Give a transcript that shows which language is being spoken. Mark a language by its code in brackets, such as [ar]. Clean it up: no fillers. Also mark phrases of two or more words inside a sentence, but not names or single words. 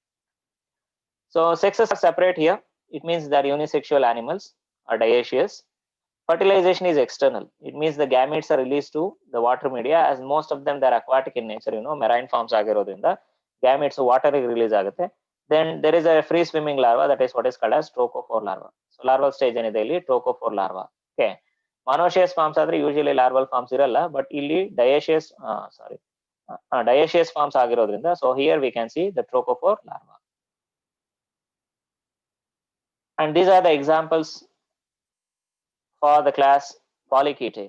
[en] So sexes are separate here. It means they are unisexual animals or dioecious. Fertilization is external. It means the gametes are released to the water media, as most of them they are aquatic in nature, marine forms ಆಗಿರೋದ್ರಿಂದ gametes water release ಆಗುತ್ತೆ. Then there is a free swimming larva, that is what is called as trochophore larva. So larval stage [kn] ಏನಿದೆ ಇಲ್ಲಿ [en] trochophore larva. Okay. Monoecious forms ಆದ್ರೆ usually larval forms ಇರಲ್ಲ, but ಇಲ್ಲಿ dioecious forms ಆಗಿರೋದ್ರಿಂದ so here we can see the trochophore larva. And these are the examples for the class Polychaetae.